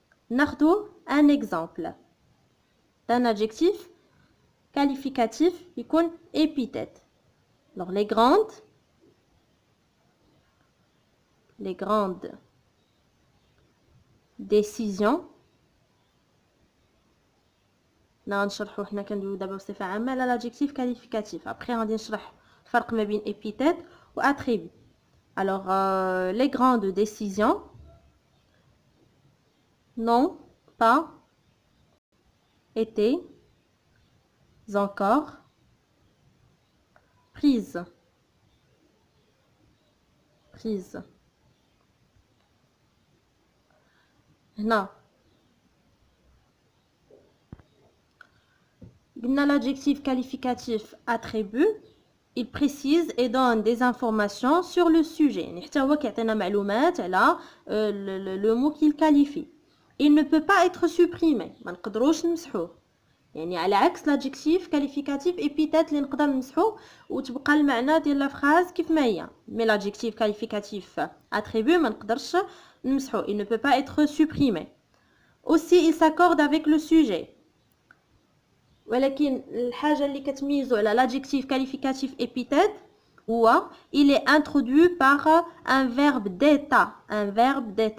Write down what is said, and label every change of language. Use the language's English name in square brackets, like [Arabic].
[Arabic] ناخذوا [French] un exemple d'un adjectif qualificatif يكون épithète. Alors les grandes décisions. [Arabic] نشرحوا حنا كندويو دابا بصفه عامه على l'adjectif qualificatif. Après غادي نشرح الفرق ما بين épithète و attribut. [French] Alors les grandes décisions n'ont pas été encore prises. [Arabic] هنا قلنا [French] l'adjectif qualificatif attribut, il précise et donne des informations sur le sujet. [Arabic] يعني حتى هو كيعطينا معلومات على [French] le mot qu'il qualifie. Il ne peut pas être supprimé. [Arabic] ما نقدروش نمسحوه. يعني على عكس [French] l'adjectif qualificatif épithète [Arabic] اللي نقدر نمسحوه وتبقى المعنى ديال [French] لا phrase [Arabic] كيف ما هي. [French] Mais l'adjectif qualificatif attribut [Arabic] ما نقدرش نمسحوه. [French] Il ne peut pas être supprimé. Aussi il s'accorde avec le sujet. [Arabic] ولكن الحاجة اللي كتميزو على [French] l'adjectif qualificatif épithète هو il est introduit par un verbe d'état.